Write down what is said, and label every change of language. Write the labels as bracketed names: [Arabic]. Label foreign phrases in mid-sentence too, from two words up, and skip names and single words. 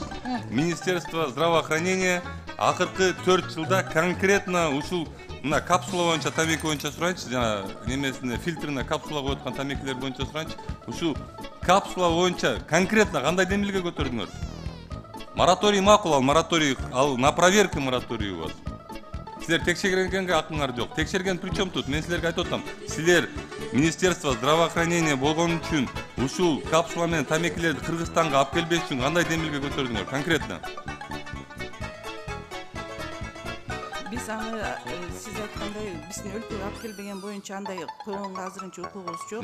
[Russian] Министерство здравоохранения [Kyrgyz] акыркы 4 жылда конкретно ушул мына капсула боюнча тамеки боюнча сурайынчы, жана немесине фильтрине капсула коюп аткан тамекилер боюнча сурайынчы. Ушул капсула боюнча конкретно кандай демилге көтөрдүңөр? [Russian] Мораторий [Kyrgyz] макул, ал [Russian] на проверке мораторий у вас. [Kyrgyz] Силер текшергенге акыңар жок. [Russian] Текшерген причем тут? [Kyrgyz] Мен силерге айтып атам. Силер [Russian] Министерство здравоохранения [Kyrgyz] болгон үчүн ушул капсула менен тамекилерди Кыргызстанга алып келбеш үчүн кандай демилге көтөрдүңөр конкретно? Биз аны сиз айткандай биздин өлкөгө алып келбеген боюнча андай коюнга азырынча укугубуз жок.